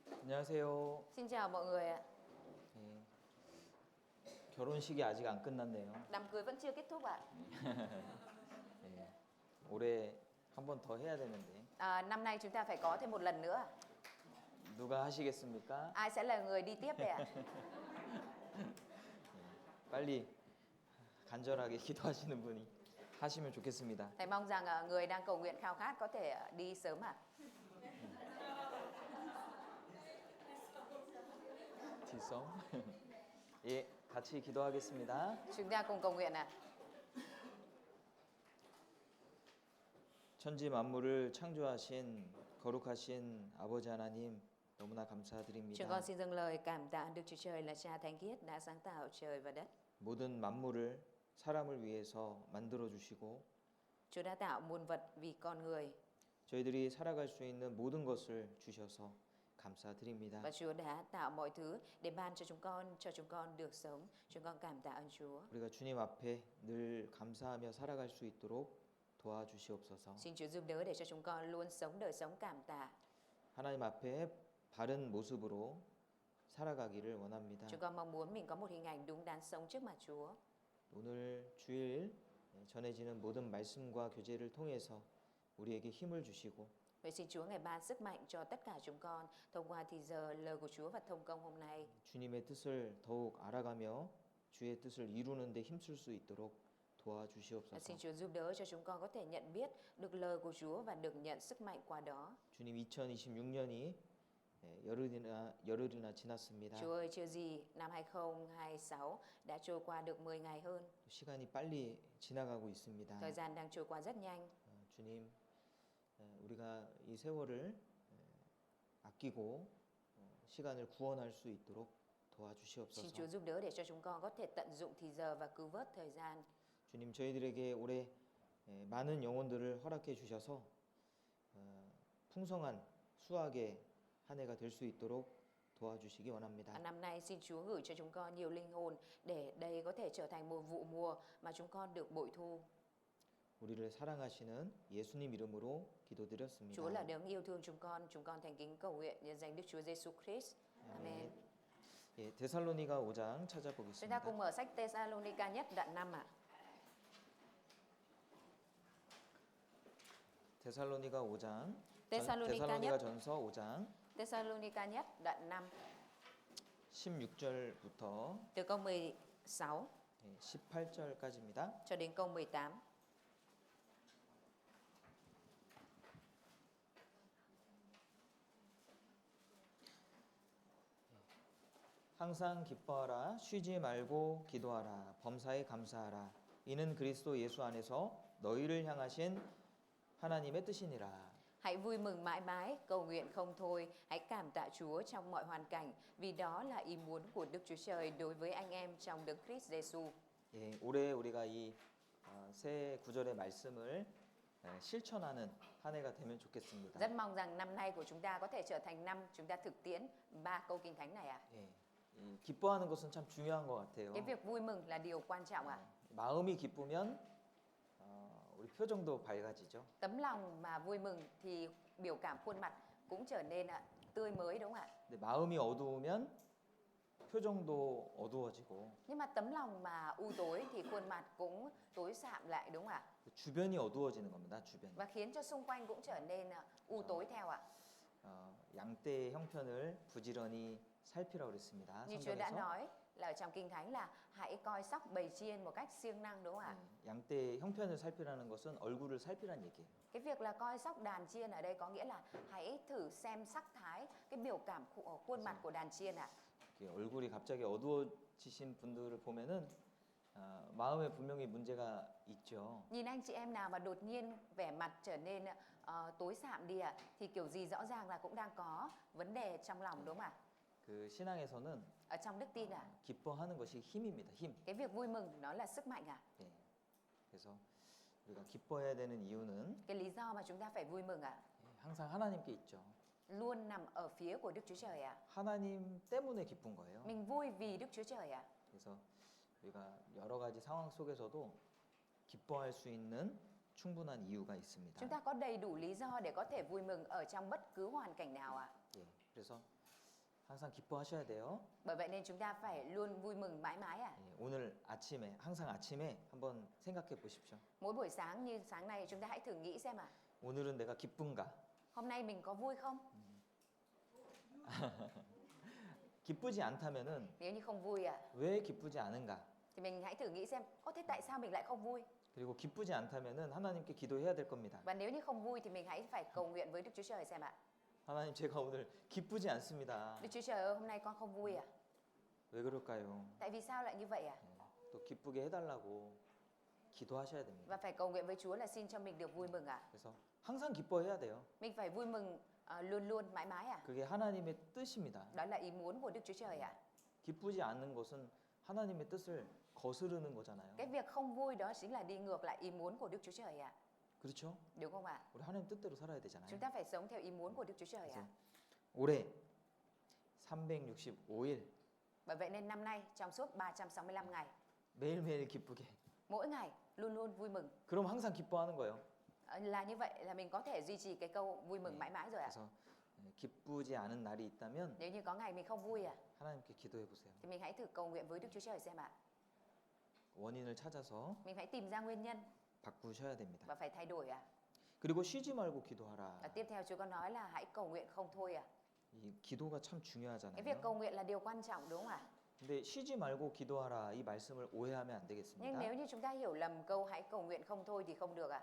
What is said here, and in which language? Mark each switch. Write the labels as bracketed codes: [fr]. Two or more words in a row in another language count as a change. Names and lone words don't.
[ko] 안녕하세요. [vi] Xin chào mọi người ạ. [ko] 네, 결혼식이 아직 안 끝났네요. [vi] Đám cưới vẫn chưa kết thúc ạ. [ko] 네, 올해 한 번 더 해야 되는데 [vi] Năm nay chúng ta phải có thêm một lần nữa. [ko] 누가 하시겠습니까? [vi] Ai sẽ là người đi tiếp đây ạ? [ko] 빨리 간절하게 기도하시는 분이 하시면 좋겠습니다. [vi] Thầy mong rằng người đang cầu nguyện khao khát có thể đi sớm ạ. [ko] 지성. 예, 같이 기도하겠습니다. [vi] Chúng ta cùng cầu nguyện ạ. [ko] 천지 만물을 창조하신 거룩하신 아버지 하나님 너무나 [vi] Chúng [ko] 감사드립니다. [vi] con xin dâng lời cảm tạ Đức Chúa Trời là Cha Thánh Khiết đã sáng tạo trời và đất. [ko] 모든 만물을 사람을 위해서 만들어 주시고 [vi] Chúa đã tạo muôn vật vì con người [ko] 저희들이 살아갈 수 있는 모든 것을 주셔서 감사드립니다. [vi] và Chúa đã tạo mọi thứ để ban cho chúng con được sống. Chúng con cảm tạ ơn Chúa. [ko] 우리가 주님 앞에 늘 감사하며 살아갈 수 있도록 도와주시옵소서. [vi] Xin Chúa giúp đỡ để cho chúng con luôn sống đời sống cảm tạ. [ko] 하나님 앞에 바른 모습으로 살아가기를 원합니다. [vi] Chúng con mong muốn mình có một hình ảnh đúng đắn sống trước mặt Chúa. [ko] 오늘 주일 전해지는 모든 말씀과 교제를 통해서 우리에게 힘을 주시고 [vi] Vậy xin Chúa ngày ban sức mạnh cho tất cả chúng con thông qua thì giờ lời của Chúa và thông công hôm nay. [ko] 주님의 뜻을 더욱 알아가며 주의 뜻을 이루는 데 힘쓸 수 있도록 도와주시옵소서. [vi] Xin Chúa giúp đỡ cho chúng con có thể nhận biết được lời của Chúa và được nhận sức mạnh qua đó. [ko] 주님 2026년이 열흘이나 지났습니다. [vi] Chúa ơi, chưa gì năm 2026 đã trôi qua được 10 ngày hơn. [ko] 시간이 빨리 지나가고 있습니다. [vi] Thời gian đang trôi qua rất nhanh. [ko] 주님, 우리가 이 세월을 아끼고 시간을 구원할 수 있도록 [vi] Xin Chúa [ko] 도와주시옵소서. [vi] giúp đỡ để cho chúng con có thể tận dụng thì giờ và cứu vớt thời gian. [ko] 주님, 저희들에게 올해 많은 영혼들을 허락해 주셔서 풍성한 수확의 한 해가 될 수 있도록 도와주시기 원합니다. [vi] Năm nay xin Chúa gửi cho chúng con nhiều linh hồn để đây có thể trở thành một vụ mùa mà chúng con được bội thu. [ko] 우리를 사랑하시는 예수님 이름으로 [vi] Chúa là [ko] 기도드렸습니다. [vi] đấng yêu thương chúng con thành kính cầu nguyện nhân danh Đức Chúa Giêsu Christ. Amen. [ko] 예, 데살로니가 5장 [vi] Chúng ta [ko] 찾아보겠습니다. [vi] cùng mở sách Thessalonica nhất đoạn 5 ạ. [ko] 데살로니가 5장 데살로니가 전서 5장 [vi] Thessalonica nhất đoạn 5 [ko] 16절부터 [vi] từ câu 16 [ko] 18절까지입니다. [vi] cho đến câu 18. [ko] 항상 기뻐하라 쉬지 말고 기도하라 범사에 감사하라 이는 그리스도 예수 안에서 너희를 향하신 하나님의 뜻이니라. [vi] Hãy vui mừng mãi mãi, cầu nguyện không thôi, hãy cảm tạ Chúa trong mọi hoàn cảnh, vì đó là ý muốn của Đức Chúa Trời đối với anh em trong Đấng Christ Giêsu. [ko] 예, 올해 우리가 이 새 구절의 말씀을 실천하는 한 해가 되면 좋겠습니다. [vi] Rất mong rằng năm nay của chúng ta có thể trở thành năm chúng ta thực tiễn 3 câu kinh thánh này ạ. [ko] 예, 이 기뻐하는 것은 참 중요한 것 같아요. [vi] Cái việc vui mừng là điều quan trọng ạ. [ko] 마음이 기쁘면 우리 표정도 밝아지죠. [vi] Tấm lòng mà vui mừng thì biểu cảm khuôn mặt cũng trở nên tươi mới đúng không ạ? [ko] 근데 마음이 어두우면 표정도 어두워지고 [vi] Nhưng mà tấm lòng mà u tối thì khuôn mặt cũng tối sạm lại đúng không ạ? [ko] 주변이 어두워지는 겁니다. 주변. [vi] Và khiến cho xung quanh cũng trở nên u tối theo ạ. [ko] 양떼의 형편을 부지런히 살피라고 그랬습니다. [vi] Như Chúa đã [ko] 성경에서 [vi] nói là ở trong kinh thánh là hãy coi sóc bầy chiên một cách siêng năng đúng không ạ? [ko] 양떼의 형편을 살피라는 것은 얼굴을 살피라는 얘기예요. [vi] Cái việc là coi sóc đàn chiên ở đây có nghĩa là hãy thử xem sắc thái, cái biểu cảm khuôn mặt của đàn chiên ạ. [ko] 이렇게 얼굴이 갑자기 어두워지신 분들을 보면은 마음에 분명히 문제가 있죠. [vi] Nhìn anh chị em nào mà đột nhiên vẻ mặt trở nên tối sạm đi ạ, thì kiểu gì rõ ràng là cũng đang có vấn đề trong lòng đúng không ạ? [ko] 그 신앙에서는 [vi] Ở trong đức tin ạ, [ko] 기뻐하는 것이 힘입니다. 힘. [vi] cái việc vui mừng nó là sức mạnh ạ. [ko] 예. 그래서 우리가 기뻐해야 되는 이유는 [vi] Cái lý do mà chúng ta phải vui mừng ạ, [ko] 항상 하나님께 있죠. [vi] luôn nằm ở phía của Đức Chúa Trời ạ. [ko] 하나님 때문에 기쁜 거예요. [vi] Mình vui vì Đức Chúa Trời ạ. [ko] 그래서 우리가 여러 가지 상황 속에서도 기뻐할 수 있는 충분한 이유가 있습니다. [vi] Chúng ta có đầy đủ lý do để có thể vui mừng ở trong bất cứ hoàn cảnh nào ạ. [ko] 예. 그래서 항상 기뻐하셔야 돼요. [vi] Bởi vậy nên chúng ta phải luôn vui mừng mãi mãi ạ. [ko] 예, 오늘 아침에 항상 아침에 한번 생각해 보십시오. [vi] Mỗi buổi sáng như sáng nay chúng ta hãy thử nghĩ xem ạ. [ko] 오늘은 내가 기쁜가? [vi] Hôm nay mình có vui không? [ko] 기쁘지 않다면은 [vi] Nếu như không vui ạ, [ko] 왜 기쁘지 않은가? [vi] thì mình hãy thử nghĩ xem, thế tại sao mình lại không vui? [ko] 그리고 기쁘지 않다면은 하나님께 기도해야 될 겁니다. [vi] Và nếu như không vui thì mình hãy phải cầu nguyện với Đức Chúa Trời xem ạ. [ko] 하나님 제가 오늘 기쁘지 않습니다. [vi] Đức Chúa Trời ơi, hôm nay con không vui ạ. [ko] 왜 그럴까요? [vi] Tại vì sao lại như vậy ạ? [ko] 또 기쁘게 해달라고 기도하셔야 됩니다. [vi] Và phải cầu nguyện với Chúa là xin cho mình được vui mừng ạ. [ko] 그래서 항상 기뻐해야 돼요. [vi] Mình phải vui mừng luôn luôn mãi mãi ạ. [ko] 그게 하나님의 뜻입니다. [vi] Đó là ý muốn của Đức Chúa Trời ạ. [ko] 기쁘지 않는 것은 하나님의 뜻을 거스르는 거잖아요. [vi] Cái việc không vui đó chính là đi ngược lại ý muốn của Đức Chúa Trời ạ. [ko] 그렇죠? [vi] Đúng không ạ? [ko] 우리 하나님 뜻대로 살아야 되잖아요. [vi] Chúng ta phải sống theo ý muốn của Đức Chúa Trời [ko] 그래서 [vi] ạ. [ko] 올해 365일 [vi] Bởi vậy nên năm nay trong suốt 365 ngày, [ko] 매일매일 기쁘게. [vi] mỗi ngày luôn luôn vui mừng. [ko] 그럼 항상 기뻐하는 거예요. [vi] Là như vậy là mình có thể duy trì cái câu vui mừng mãi mãi rồi ạ. [ko] 그래서 기쁘지 않은 날이 있다면 [vi] Nếu như có ngày mình không vui [ko] 하나님께 기도해 보세요. [vi] thì mình hãy thử cầu nguyện với Đức Chúa Trời xem ạ. [ko] 원인을 찾아서 [vi] Mình phải tìm ra nguyên nhân [ko] 바꾸셔야 됩니다. [vi] và phải thay đổi ạ. [ko] 그리고 쉬지 말고 기도하라. [vi] Và tiếp theo Chúa có nói là hãy cầu nguyện không thôi ạ. [ko] 이 기도가 참 [vi] Cái việc cầu [ko] 중요하잖아요. [vi] nguyện là điều quan trọng đúng không ạ? [ko] 근데 쉬지 말고 기도하라 이 말씀을 오해하면 안 [vi] Nhưng [ko] 되겠습니다. [vi] nếu như chúng ta hiểu lầm câu hãy cầu nguyện không thôi thì không được ạ.